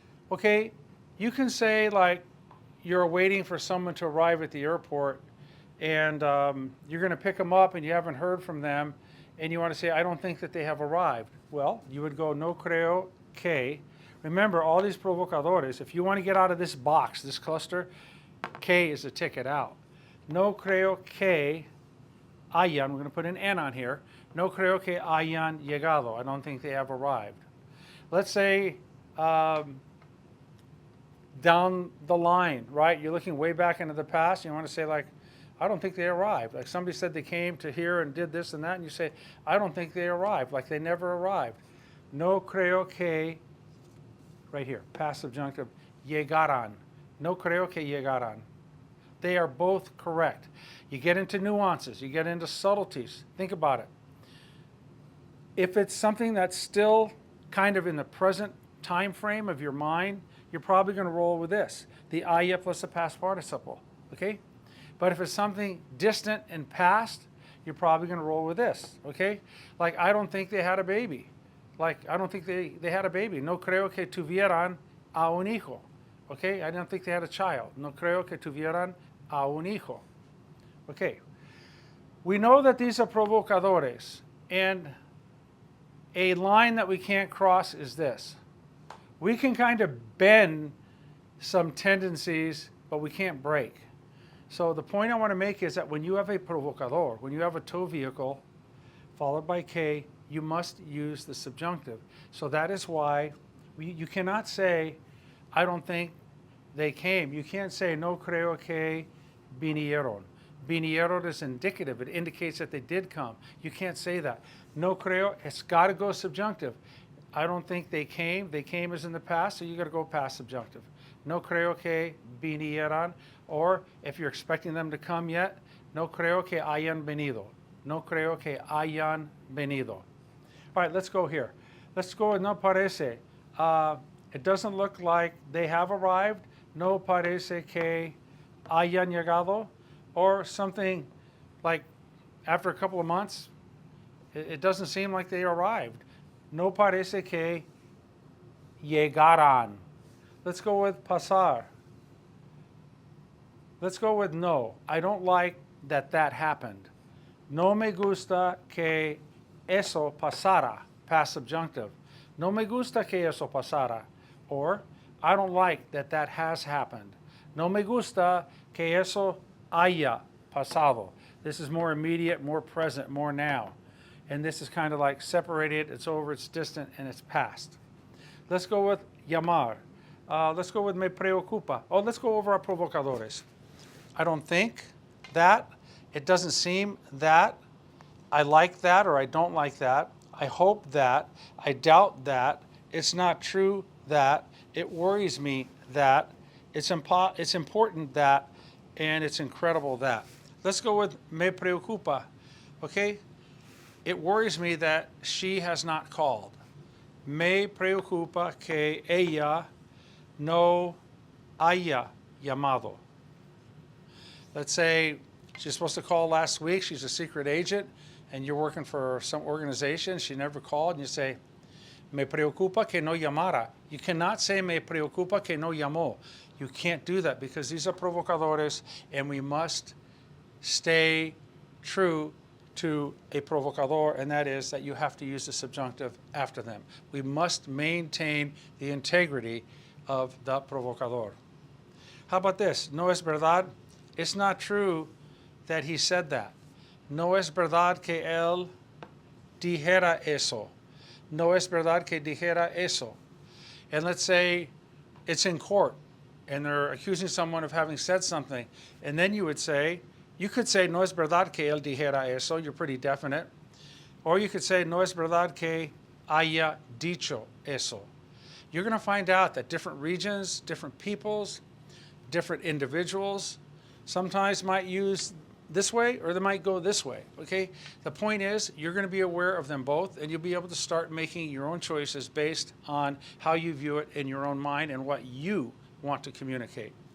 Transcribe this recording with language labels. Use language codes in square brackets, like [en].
[en] Okay, you can say like you're waiting for someone to arrive at the airport and you're going to pick them up and you haven't heard from them and you want to say, I don't think that they have arrived. Well, you would go [es] no creo que. [en] Remember, all these provocadores, if you want to get out of this box, this cluster, que is a ticket out. [es] No creo que hayan, [en] we're going to put an N on here. [es] No creo que hayan llegado. [en] I don't think they have arrived. Let's say down the line, right? You're looking way back into the past. You want to say like, I don't think they arrived. Like somebody said they came to here and did this and that, and you say, I don't think they arrived. Like they never arrived. [es] No creo que, [en] right here, past subjunctive, [es] llegaran. No creo que llegaran. [en] They are both correct. You get into nuances. You get into subtleties. Think about it. If it's something that's still kind of in the present time frame of your mind, you're probably going to roll with this, the haya plus the past participle, okay? But if it's something distant and past, you're probably going to roll with this, okay? Like, I don't think they had a baby. Like, I don't think they had a baby. [es] No creo que tuvieran a un hijo, [en] okay? I don't think they had a child. [es] No creo que tuvieran a un hijo, okay? [en] We know that these are provocadores, and a line that we can't cross is this. We can kind of bend some tendencies, but we can't break. So the point I want to make is that when you have a provocador, when you have a to vehicle followed by que, you must use the subjunctive. So that is why you cannot say, I don't think they came. You can't say, [es] no creo que vinieron. [en] Vinieron is indicative. It indicates that they did come. You can't say that. [es] No creo, [en] it's got to go subjunctive. I don't think they came. They came as in the past, so you got to go past subjunctive. [es] No creo que vinieran. [en] Or if you're expecting them to come yet, [es] no creo que hayan venido. No creo que hayan venido. [en] All right, let's go here. Let's go with [es] no parece. [en] It doesn't look like they have arrived. [es] No parece que hayan llegado. [en] Or something like after a couple of months, it doesn't seem like they arrived. [es] No parece que llegaran. [en] Let's go with pasar. Let's go with no. I don't like that happened. [es] No me gusta que eso pasara, [en] past subjunctive. [es] No me gusta que eso pasara. [en] Or, I don't like that has happened. [es] No me gusta que eso haya pasado. [en] This is more immediate, more present, more now. And this is kind of like separated, it's over, it's distant, and it's past. Let's go with llamar. Let's go with [es] me preocupa. [en] Oh, let's go over our provocadores. I don't think that. It doesn't seem that. I like that or I don't like that. I hope that. I doubt that. It's not true that. It worries me that. It's important that. And it's incredible that. Let's go with [es] me preocupa. [en] Okay? It worries me that she has not called. [es] Me preocupa que ella no haya llamado. [en] Let's say she's supposed to call last week. She's a secret agent, and you're working for some organization. She never called, and you say, [es] me preocupa que no llamara. [en] You cannot say [es] me preocupa que no llamó. [en] You can't do that because these are provocadores, and we must stay true to a provocador, and that is that you have to use the subjunctive after them. We must maintain the integrity of the provocador. How about this? [es] No es verdad. [en] It's not true that he said that. [es] No es verdad que él dijera eso. No es verdad que dijera eso. [en] And let's say it's in court, and they're accusing someone of having said something. And then you could say, [es] no es verdad que él dijera eso. [en] You're pretty definite. Or you could say, [es] no es verdad que haya dicho eso. [en] You're going to find out that different regions, different peoples, different individuals sometimes might use this way or they might go this way, okay? The point is you're going to be aware of them both and you'll be able to start making your own choices based on how you view it in your own mind and what you want to communicate.